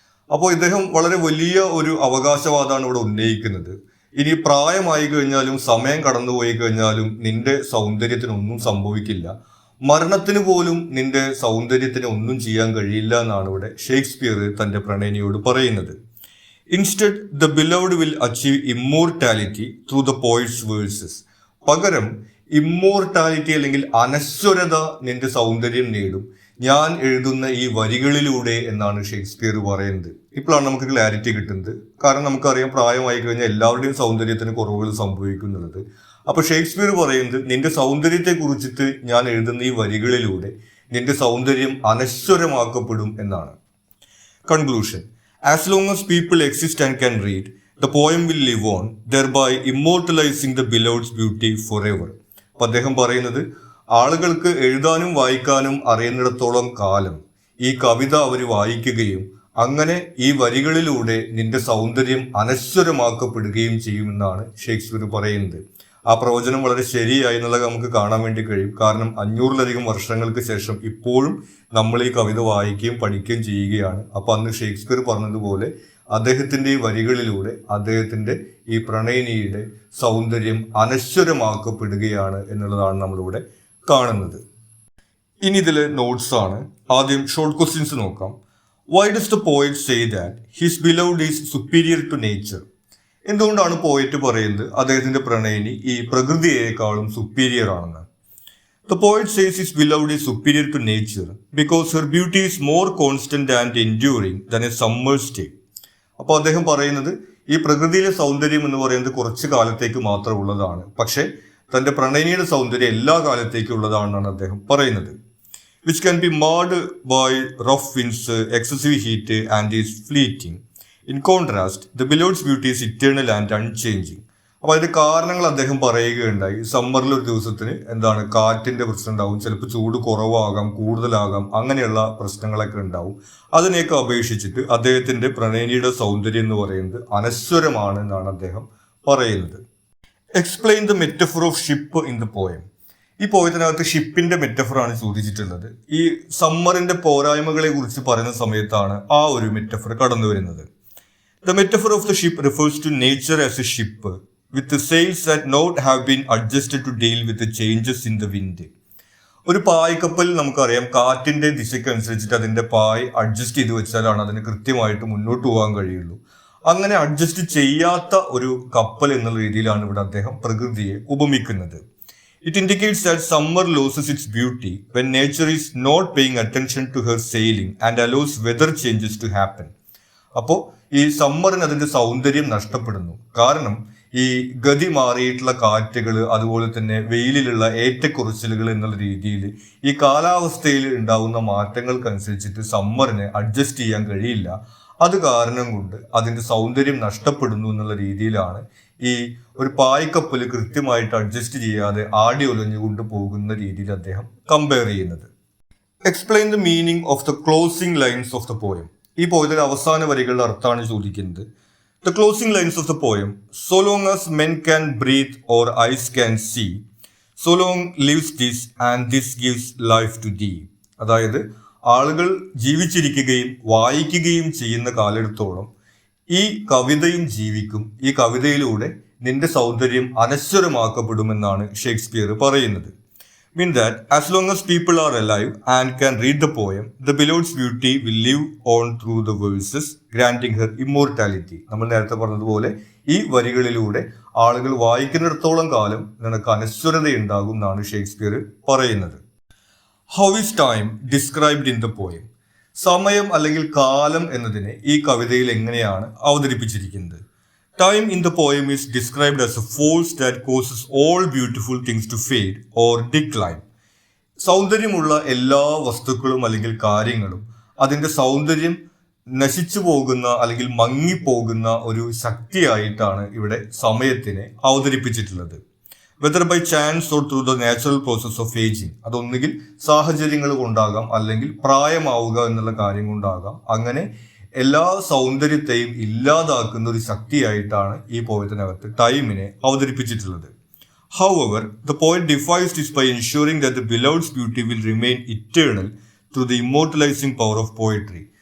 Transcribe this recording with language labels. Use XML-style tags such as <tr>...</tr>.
<ml>അപ്പോൾ ഇദ്ദേഹം വളരെ വലിയ ഒരു അവകാശവാദമാണ് ഇവിടെ ഉന്നയിക്കുന്നത്. ഇനി പ്രായമായി കഴിഞ്ഞാലും സമയം കടന്നുപോയി കഴിഞ്ഞാലും നിന്റെ സൗന്ദര്യത്തിനൊന്നും സംഭവിക്കില്ല, മരണത്തിന് പോലും നിന്റെ സൗന്ദര്യത്തിന് ഒന്നും ചെയ്യാൻ കഴിയില്ല എന്നാണ് ഇവിടെ ഷേക്സ്പിയർ തൻ്റെ പ്രണയിനിയോട് പറയുന്നത്.</ml> <en>Instead, the beloved will achieve immortality through the poet's verses.</en> <ml>പകരം ഇമ്മോർട്ടാലിറ്റി അല്ലെങ്കിൽ അനശ്വരത നിന്റെ സൗന്ദര്യം നേടും ഞാൻ എഴുതുന്ന ഈ വരികളിലൂടെ എന്നാണ് ഷേക്സ്പിയർ പറയുന്നത്. ഇപ്പോഴാണ് നമുക്ക് ക്ലാരിറ്റി കിട്ടുന്നത്. കാരണം നമുക്കറിയാം പ്രായമായി കഴിഞ്ഞാൽ എല്ലാവരുടെയും സൗന്ദര്യത്തിന് കുറവുകൾ സംഭവിക്കുന്നുള്ളത്. അപ്പോൾ ഷേക്സ്പിയർ പറയുന്നത് നിന്റെ സൗന്ദര്യത്തെ കുറിച്ചിട്ട് ഞാൻ എഴുതുന്ന ഈ വരികളിലൂടെ നിന്റെ സൗന്ദര്യം അനശ്വരമാക്കപ്പെടും എന്നാണ്. Conclusion. As long as people exist and can read, the poem will live on, thereby immortalizing the beloved's beauty forever. അപ്പോൾ അദ്ദേഹം പറയുന്നത് ആളുകൾക്ക് എഴുതാനും വായിക്കാനും അറിയുന്നിടത്തോളം കാലം ഈ കവിത അവർ വായിക്കുകയും അങ്ങനെ ഈ വരികളിലൂടെ നിന്റെ സൗന്ദര്യം അനശ്വരമാക്കപ്പെടുകയും ചെയ്യുമെന്നാണ് ഷേക്സ്പിയർ പറയുന്നത്. ആ പ്രവചനം വളരെ ശരിയായി എന്നുള്ളത് നമുക്ക് കാണാൻ വേണ്ടി കഴിയും. കാരണം 500-ലധികം വർഷങ്ങൾക്ക് ശേഷം ഇപ്പോഴും നമ്മൾ ഈ കവിത വായിക്കുകയും പഠിക്കുകയും ചെയ്യുകയാണ്. അപ്പോൾ അന്ന് ഷേക്സ്പിയർ പറഞ്ഞതുപോലെ അദ്ദേഹത്തിൻ്റെ ഈ വരികളിലൂടെ അദ്ദേഹത്തിൻ്റെ ഈ പ്രണയിനിയുടെ സൗന്ദര്യം അനശ്വരമാക്കപ്പെടുകയാണ് എന്നുള്ളതാണ് നമ്മളിവിടെ കാണുന്നത്. ഇനി ഇതിലെ നോട്ട്സ് ആണ്. ആദ്യം ഷോർട്ട് ക്വസ്റ്റ്യൻസ് നോക്കാം.</ml> <en>Why does the poet say that his beloved is superior to nature?</en> <ml>എന്തുകൊണ്ടാണ് പോയറ്റ് പറയുന്നത് അദ്ദേഹത്തിൻ്റെ പ്രണയിനി ഈ പ്രകൃതിയേക്കാളും സുപ്പീരിയർ ആണെന്ന്?</ml> <en>The poet says his beloved is superior to nature because her beauty is more constant and enduring than a summer's day.</en> <ml>അപ്പോൾ അദ്ദേഹം പറയുന്നത് ഈ പ്രകൃതിയിലെ സൗന്ദര്യം എന്ന് പറയുന്നത് കുറച്ച് കാലത്തേക്ക് മാത്രമുള്ളതാണ്, പക്ഷേ തന്റെ പ്രണയിനിയുടെ സൗന്ദര്യം എല്ലാ കാലത്തേക്കും ഉള്ളതാണെന്നാണ് അദ്ദേഹം പറയുന്നത്.</ml> <en>Which can be marred by rough winds, excessive heat and is fleeting. In contrast the beloved's beauty is eternal and unchanging.</en> <ml>അപ്പോൾ അതിന്റെ കാരണങ്ങൾ അദ്ദേഹം പറയുകയുണ്ടായി. സമ്മറിൽ ഒരു ദിവസത്തിന് കാറ്റിന്റെ പ്രശ്നം ഉണ്ടാവും, ചിലപ്പോൾ ചൂട് കുറവാകാം, കൂടുതലാകാം, അങ്ങനെയുള്ള പ്രശ്നങ്ങളൊക്കെ ഉണ്ടാവും. അതിനെയൊക്കെ അപേക്ഷിച്ചിട്ട് അദ്ദേഹത്തിന്റെ പ്രണയിനിയുടെ സൗന്ദര്യം എന്ന് പറയുന്നത് അനശ്വരമാണ് എന്നാണ് അദ്ദേഹം പറയുന്നത്.</ml> <en>Explain the metaphor of ship in the poem.</en> <ml>ഈ പോയത്തിനകത്ത് ഷിപ്പിന്റെ മെറ്റഫറാണ് ചോദിച്ചിട്ടുള്ളത്. ഈ സമ്മറിന്റെ പോരായ്മകളെ കുറിച്ച് പറയുന്ന സമയത്താണ് ആ ഒരു മെറ്റഫർ കടന്നു വരുന്നത്.</ml> <en>The metaphor of the ship refers to nature as a ship with the sails that not have been adjusted to deal with the changes in the wind.</en> <ml>ഒരു പായ്ക്കപ്പൽ നമുക്കറിയാം, കാറ്റിന്റെ ദിശയ്ക്കനുസരിച്ചിട്ട് അതിന്റെ പായ് അഡ്ജസ്റ്റ് ചെയ്ത് വെച്ചാലാണ് അതിന് കൃത്യമായിട്ട് മുന്നോട്ട് പോകാൻ കഴിയുള്ളൂ. അങ്ങനെ അഡ്ജസ്റ്റ് ചെയ്യാത്ത ഒരു കപ്പൽ എന്നുള്ള രീതിയിലാണ് ഇവിടെ അദ്ദേഹം പ്രകൃതിയെ ഉപമിക്കുന്നത്.</ml> <en>It indicates that summer loses its beauty when nature is not paying attention to her sailing and allows weather changes to happen.</en> <ml>അപ്പോൾ ഈ സമ്മറിന് അതിന്റെ സൗന്ദര്യം നഷ്ടപ്പെടുന്നു. കാരണം ഈ ഗതി മാറിയിട്ടുള്ള കാറ്റുകൾ, അതുപോലെ തന്നെ വെയിലിലുള്ള ഏറ്റക്കുറച്ചിലുകൾ എന്നുള്ള രീതിയിൽ ഈ കാലാവസ്ഥയിൽ ഉണ്ടാകുന്ന മാറ്റങ്ങൾക്കനുസരിച്ചിട്ട് സമ്മറിനെ അഡ്ജസ്റ്റ് ചെയ്യാൻ കഴിയില്ല. അത് കാരണം കൊണ്ട് അതിന്റെ സൗന്ദര്യം നഷ്ടപ്പെടുന്നു എന്നുള്ള രീതിയിലാണ് ഈ ഒരു പായ്ക്കപ്പൽ കൃത്യമായിട്ട് അഡ്ജസ്റ്റ് ചെയ്യാതെ ആടി ഒലഞ്ഞുകൊണ്ട് പോകുന്ന രീതിയിൽ അദ്ദേഹം കമ്പയർ ചെയ്യുന്നത്.</ml> <en>Explain the meaning of the closing lines of the poem.</en> <ml>ഈ പോയത്തിലെ അവസാന വരികളുടെ അർത്ഥമാണ് ചോദിക്കുന്നത്.</ml> <en>The closing lines of the poem: so long as men can breathe or eyes can see, so long lives this and this gives life to thee.</en> <ml>അതായത് ആളുകൾ ജീവിച്ചിരിക്കുകയും വായിക്കുകയും ചെയ്യുന്ന കാലത്തോളം ഈ കവിതയും ജീവിക്കും, ഈ കവിതയിലൂടെ നിന്റെ സൗന്ദര്യം അനശ്വരമാക്കപ്പെടുമെന്നാണ് ഷേക്സ്പിയർ പറയുന്നത്.</ml> <en>Mean that as long as people are alive and can read the poem, the beloved's beauty will live on through the verses, granting her immortality.</en> <ml>നമ്മൾ നേരത്തെ പറഞ്ഞതുപോലെ ഈ വരികളിലൂടെ ആളുകൾ വായിക്കുന്നിടത്തോളം കാലം നിനക്ക് അനശ്വരതയുണ്ടാകും എന്നാണ് ഷേക്സ്പിയർ പറയുന്നത്.</ml> <en>How is time described in the poem?</en> <ml>സമയം അല്ലെങ്കിൽ കാലം എന്നതിനെ ഈ കവിതയിൽ എങ്ങനെയാണ് അവതരിപ്പിച്ചിരിക്കുന്നത്?</ml> <en>Time in the poem is described as a force that causes all beautiful things to fade or decline.</en> <ml>സൗന്ദര്യമുള്ള എല്ലാ വസ്തുക്കളും അല്ലെങ്കിൽ കാര്യങ്ങളും അതിൻ്റെ സൗന്ദര്യം നശിച്ചു പോകുന്ന അല്ലെങ്കിൽ മങ്ങിപ്പോകുന്ന ഒരു ശക്തിയായിട്ടാണ് ഇവിടെ സമയത്തിനെ അവതരിപ്പിച്ചിട്ടുള്ളത്.</ml> <en>Whether by chance or through the natural process of ageing.</en> <ml>അതൊന്നുകിൽ സാഹചര്യങ്ങൾ കൊണ്ടാകാം, അല്ലെങ്കിൽ പ്രായമാവുക എന്നുള്ള കാര്യം കൊണ്ടാകാം. അങ്ങനെ എല്ലാ സൗന്ദര്യത്തെയും ഇല്ലാതാക്കുന്ന ഒരു ശക്തിയായിട്ടാണ് ഈ പോയത്തിനകത്ത് ടൈമിനെ അവതരിപ്പിച്ചിട്ടുള്ളത്.</ml> <en>However, the poet defies this by ensuring that the beloved's beauty will remain eternal through the immortalizing power of poetry.</en>